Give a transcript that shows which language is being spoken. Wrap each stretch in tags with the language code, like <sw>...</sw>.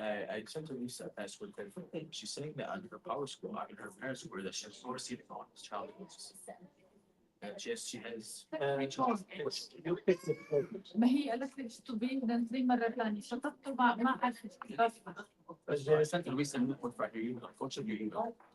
<en>I sent a Lisa a password thing. She's saying that on her PowerSquare, on her ParentSquare, that she's not receiving on this child. And she has. You pick the purpose.</en> <ar>ما هي قالت لي اشطبيه ونزليه مرة ثانية شطبته ما عرفت</ar> <en>I sent a Lisa a new one for your email. Unfortunately, your email.</en>